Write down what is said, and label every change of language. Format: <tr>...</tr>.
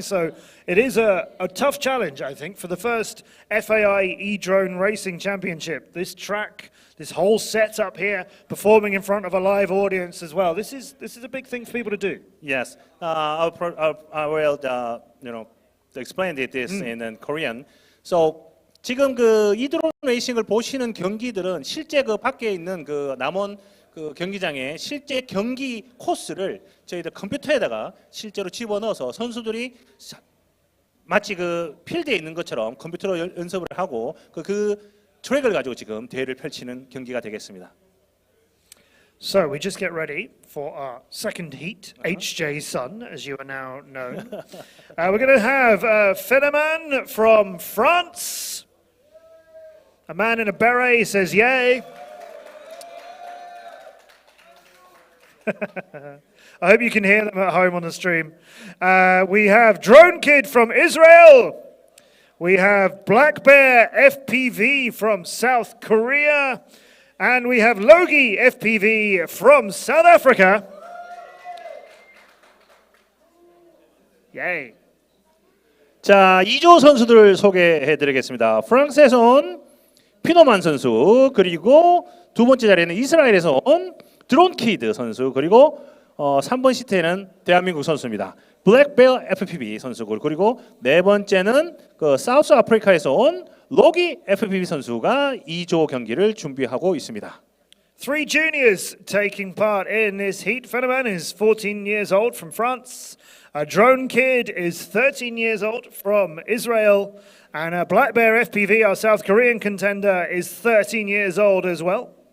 <en>So it is a tough challenge, I think, for the first FAI e-drone racing championship. This track, this whole setup here, performing in front of a live audience as well. This is a big thing for people to do. Yes, I will explain this in Korean.</en> <ko>So 지금 그 이드론 레이싱을 보시는 경기들은 실제 그 밖에 있는 그 남원 그 경기장의 실제 경기 코스를 저희들 컴퓨터에다가 실제로 집어넣어서 선수들이 마치 그 필드에 있는 것처럼 컴퓨터로 연습을 하고 그 트랙을 가지고 지금 대회를 펼치는 경기가 되겠습니다.</ko> <en>So we just get ready for our second heat, HJ Sun, as you are now known. We're going to have Fenneman from France. A man in a beret says yay. I hope you can hear them at home on the stream. We have Drone Kid from Israel. We have Black Bear FPV from South Korea. And we have Logi FPV from South Africa. Yay.</en> <ko>자, 2조 선수들 소개해 드리겠습니다. 프랑스에서 온 피노만 선수, 그리고 두 번째 자리에는 이스라엘에서 온 드론 키드 선수, 그리고 3번 시트에는 대한민국 선수입니다. 블랙베어 FPV 선수고, 그리고 네 번째는 그 사우스 아프리카에서 온 로기 FPV 선수가 2조 경기를 준비하고 있습니다.</ko> <en>Three juniors taking part in this heat. Fenomen is 14 years old from France. A drone kid is 13 years old from Israel. And a Black Bear FPV, our South Korean contender, is 13 years old as well.</en>